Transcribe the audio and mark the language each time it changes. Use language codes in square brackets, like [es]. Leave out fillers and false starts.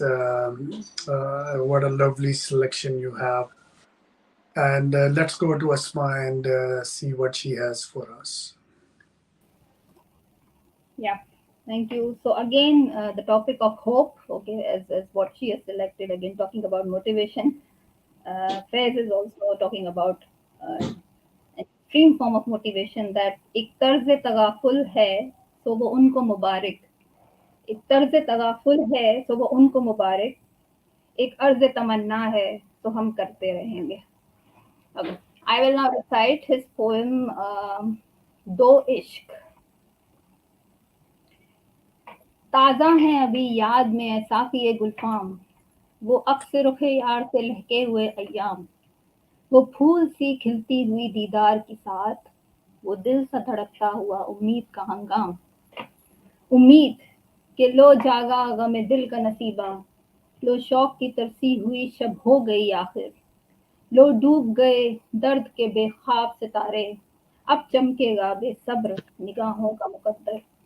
[en] What a lovely selection you have. And let's go to Asma and see what she has for us. Yeah, thank you. So again, the topic of hope, okay, as what she has selected. Again, talking about motivation. Faiz is also talking about an extreme form of motivation, that [hi] एक तर्ज तगाफुल है तो वो उनको मुबारक, एक तर्ज तगाफुल है तो वो उनको मुबारक, एक अर्ज तमन्ना है तो हम करते रहेंगे. [en] Okay. I will now recite his poem, दो इश्क. [hi] ताज़ा हैं अभी याद में ऐ साक़िए गुलफ़ाम, वो अक्स रुख़ यार से लहके हुए अय्याम, वो फूल सी खिलती हुई दीदार की साथ, वो दिल सा धड़कता हुआ उम्मीद का हंगाम, उम्मीद कि लो जागा गम दिल का नसीबा, लो शौक की तरसी हुई शब हो गई आखिर, लो डूब गए दर्द के बेख्वाब सितारे, अब चमकेगा बेसब्र निगाहों का मुकद्दर,